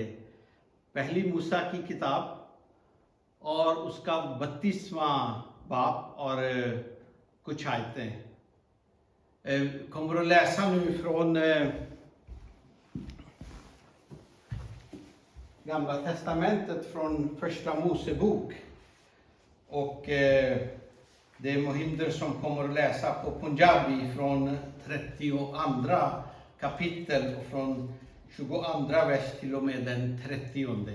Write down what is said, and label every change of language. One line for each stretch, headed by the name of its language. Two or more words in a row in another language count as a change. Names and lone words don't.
Urdu: پہلی موسیٰ کی کتاب اور اس کا 32واں باب اور کچھ آیتیں.
Swedish: kommer att läsa nu från Gamla testamentet från första Mosebok. Och det är Mohinder som kommer att läsa på Punjabi från 32 kapitel och från 22 vers till och med den 30.